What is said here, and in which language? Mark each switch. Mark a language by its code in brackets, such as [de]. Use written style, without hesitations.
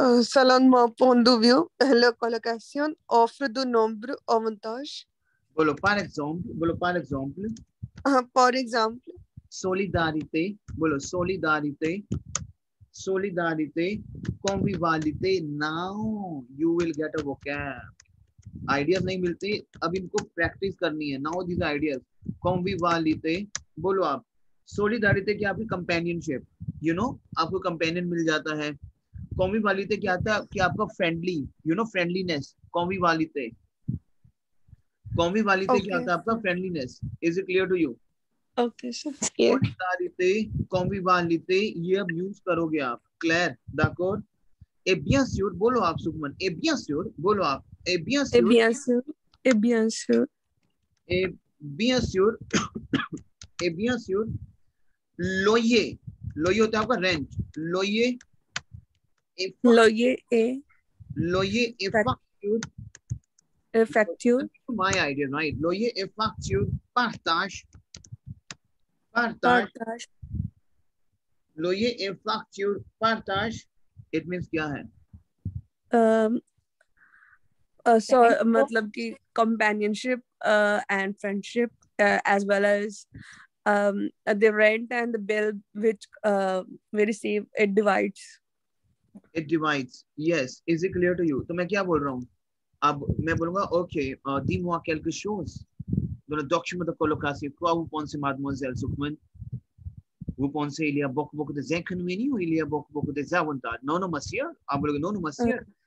[fr] Selon mon point de vue, la colocation offre de nombreux avantages. बोलो par exemple. बोलो par exemple. Par exemple. Solidarité. बोलो solidarité. Solidarité. Convivialité. [en] Now you will get a vocab. [hi] Ideas नहीं मिलते, अब इनको practice करनी है. [en] Now this ideas. [hi] कॉन्विवालिटी. बोलो आप. सोलिडारिटी क्या? आपकी कंपेनियनशिप. [en] you know [hi] आपको कंपेनियन मिल जाता है. कॉन्विवालिटी क्या आता है कि आपका फ्रेंडली, यू नो फ्रेंडलीनेस. कॉन्विवालिटी. कॉन्विवालिटी क्या आता है? [en] आपका friendliness. Is it clear to you? Okay sir. [hi] Solidarity, कॉन्विवालिटी ये अब यूज करोगे आप. [en] Clear? d'accord? [fr] Et bien sûr, [hi] बोलो आप सुखमन. [fr] et bien sûr, [hi] बोलो आप. [fr] et bien sûr, et bien sûr, et bien sûr, et bien sûr, et bien sûr, loyer. [hi] loyer होता है आपका rent. [fr] loyer loyer et loyer et facture. facture. [en] My idea, right? [fr] loyer et facture. partage. loyer et facture. partage. [en] it means क्या है? So [hi] मतलब कि [en] companionship and friendship as well as the rent and the bill which we receive, it divides. It divides. Yes. Is it clear to you? [hi] तो मैं क्या बोल रहा हूँ? अब मैं बोलूँगा [fr] okay, dis-moi quelque chose. Dans le document de colocation, quoi vous pensez, mademoiselle Sukhman? Vous pensez il y a beaucoup de inconvénients ou il y a beaucoup de avantages? Non, non, monsieur. [hi] आप बोलोगे [fr] non, non, monsieur.